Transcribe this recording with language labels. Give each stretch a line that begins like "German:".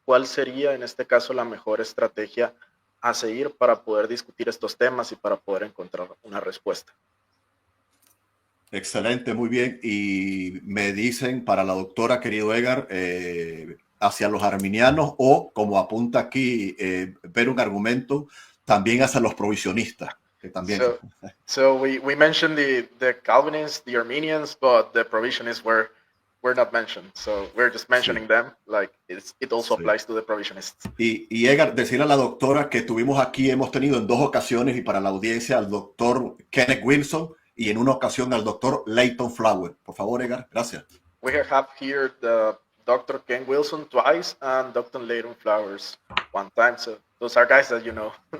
Spanish: ¿Cuál sería en este caso la mejor estrategia a seguir para poder discutir estos temas y para poder encontrar una respuesta? Excelente, muy bien. Y me dicen para la doctora, querido Edgar, hacia los arminianos o, como apunta aquí, ver un argumento también hacia los provisionistas. Que también...
English: So we mentioned the Calvinists, the Arminians, but the provisionists were not mentioned. So we're just mentioning them, like it also applies to the provisionists.
Spanish: Y Edgar, decirle a la doctora que hemos tenido en 2 ocasiones y para la audiencia al doctor Kenneth Wilson y en una ocasión al doctor Leighton Flower. Por favor, Edgar, gracias.
English: We have here the Dr. Ken Wilson twice and Dr. Leighton Flowers one time. So those are guys that you know.